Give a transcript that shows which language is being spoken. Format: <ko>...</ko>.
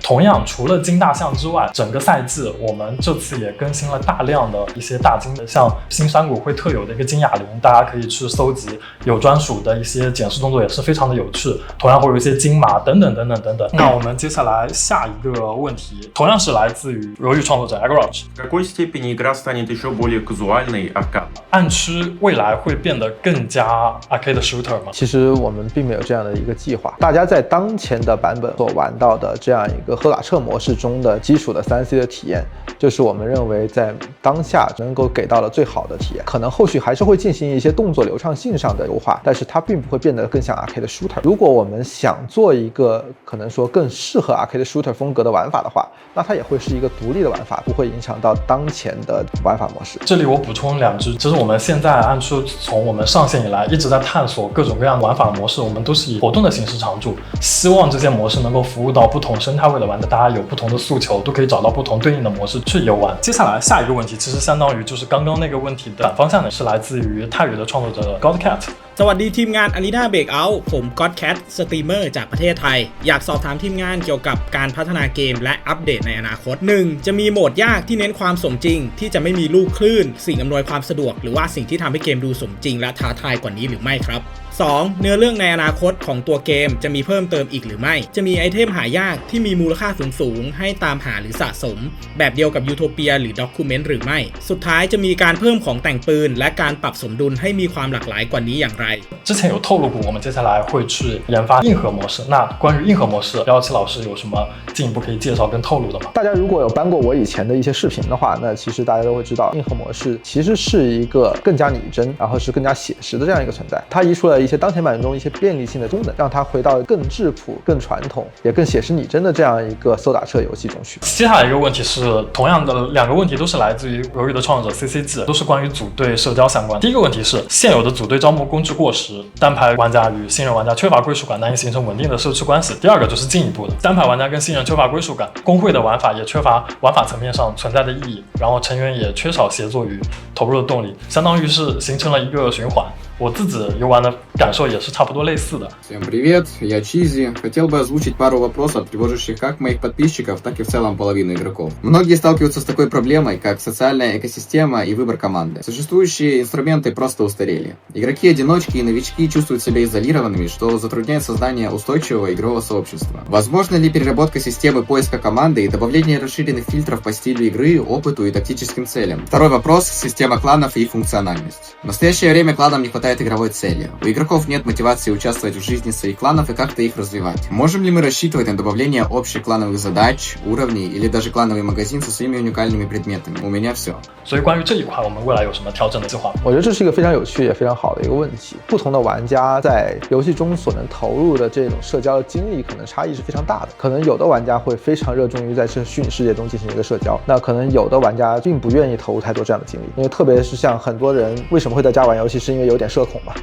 <zh>同样，除了金大象之外，整个赛季我们这次也更新了大量的一些大金，像新山谷会特有的一个金哑铃，大家可以去搜集，有专属的一些检视动作，也是非常的有趣。同样会有一些金马等等等等等等。那我们接下来下一个问题，同样是来自于俄语创作者 Agarach。</zh> <ru>В какой степени игра станет еще более казуальной аркад?</ru> <zh>暗区未来会变得更加arcade shooter 吗？其实我们并没有这样的一个计划。大家在当前的版本所玩到的这样一个喝打车模式中的基础的3C 的体验，就是我们认为在当下能够给到的最好的体验。可能后续还是会进行一些动作流畅性上的优化，但是它并不会变得更像 arcade shooter。如果我们想做一个可能说更适合 arcade shooter 风格的玩法的话，那它也会是一个独立的玩法，不会影响到当前的玩法模式。这里我补充2句，其实我们现在暗区从我们上线以来一直在探索各种各样的玩法模式，我们都是以活动的形式常驻，希望这些模式能够服务到不同生态位的玩家，大家有不同的诉求，都可以找到不同对应的模式去游玩。接下来下一个问题，其实相当于就是刚刚那个问题的反方向呢，是来自于泰语的创作者 Godcat。</zh> <th>สวัสดีทีมงาน Arena Breakout ผม Godcat สตรีมเมอร์จากประเทศไทยอยากสอบถามทีมงานเกี่ยวกับการพัฒนาเกมและอัปเดตในอนาคต 1. จะมีโหมดยากที่เน้นความสมจริงที่จะไม่มีลูกคลื่นสิ่งอำนวยความสะดวกหรือว่าสิ่งที่ทำให้เกมดูสมจริงและท้าทายกว่านี้หรือไม่ครับ 2. เนื้อเรื่องในอนาคตของตัวเกมจะมีเพิ่มเติมอีกหรือไม่จะมีไอเทมหายากที่มีมูลค่าสูงๆให้ตามหาหรือสะสมแบบเดียวกับยูโทเปียหรือด็อกิวเมนต์หรือไม่สุดท้ายจะมีการเพิ่มของแต่งปืนและการปรับสมดุลให้มีความหลากหลายกว่านี้อย่างไร</th> <zh>之前有透露过，我们接下来会去研发硬核模式。那关于硬核模式，廖奇老师有什么进一步可以介绍跟透露的吗？大家如果有搬过我以前的一些视频的话，那其实大家都会知道，硬核模式其实是一个更加拟真，然后是更加写实的这样一个存在。它移除了一些当前版中一些便利性的功能，让它回到更质朴、更传统，也更写实拟真的这样一个搜打车游戏中去。接下来一个问题是，同样的2个问题都是来自于鱿鱼的创作者 CCG， 都是关于组队社交相关。第一个问题是，现有的组队招募工具过时，单排玩家与新人玩家缺乏归属感，难以形成稳定的社区关系。第二个就是进一步的，单排玩家跟新人缺乏归属感，工会的玩法也缺乏玩法层面上存在的意义，然后成员也缺少协作与投入的动力，相当于是形成了一个循环。我自己游玩的感受也是差不多类似的。</zh> <ru>Всем привет, я Чизи. Хотел бы озвучить пару вопросов, тревожащих как моих подписчиков, так и в целом половину игроков. Многие сталкиваются с такой проблемой, как социальная экосистема и выбор команды. Существующие инструменты просто устарели. Игроки-одиночки и новички чувствуют себя изолированными, что затрудняет создание устойчивого игрового сообщества. Возможно ли переработка системы поиска команды и добавление расширенных фильтров по стилю игры, опыту и тактическим целям? Второй вопрос – система кланов и их функциональность. В настоящее время кланам не хватает игровой цели. У игроков нет мотивации участвовать в жизни своих кланов и как-то их развивать. Можем ли мы рассчитывать на добавление общих клановых задач, уровней или даже клановый магазин со своими уникальными предметами? У меня все.</ru> <zh>所以关于这一块，我们未来有什么调整的计划？我觉得这是一个非常有趣也非常好的一个问题。不同的玩家在游戏中所能投入的这种社交的经历，可能差异是非常大的。可能有的玩家会非常热衷于在这虚拟世界中进行一个社交，那可能有的玩家并不愿意投入太多这样的精力，因为特别是像很多人为什么会在家玩游戏，是因为有点社恐嘛。</zh>